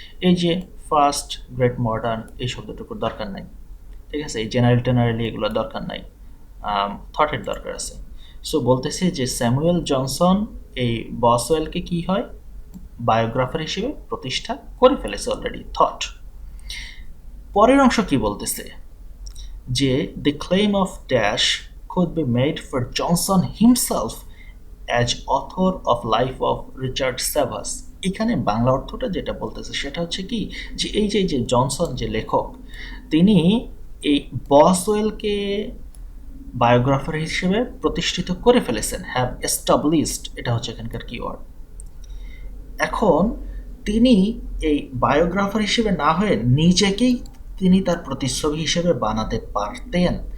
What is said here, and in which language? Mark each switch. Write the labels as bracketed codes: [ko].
[bn] এই যে [en] first great modern [bn] এই শব্দটুকুর দরকার নাই, ঠিক আছে, এই জেনারেলি এগুলো দরকার নাই, থটের দরকার আছে। সো বলতেছে যে স্যামুয়েল জনসন এই বসওয়েলকে কি হয় বায়োগ্রাফার হিসেবে প্রতিষ্ঠা করে ফেলেছে অলরেডি, থট। পরের অংশ কি বলতেছে যে [en] The claim of dash could be made for Johnson himself as author of Life of Richard Savas। [bn] এখানে বাংলা অর্থটা যেটা বলতেছে সেটা হচ্ছে কি যে এই যে জনসন যে লেখক, তিনি এই বসওয়েলকে বায়োগ্রাফার হিসেবে প্রতিষ্ঠিত করে ফেলেছেন। [en] have established, [bn] এটা হচ্ছে এখানকার কিওয়ার্ড। এখন তিনি এই বায়োগ্রাফার হিসেবে না হয়ে নিজেকেই তিনি তার প্রতিচ্ছবি হিসেবে বানাতে পারতেন।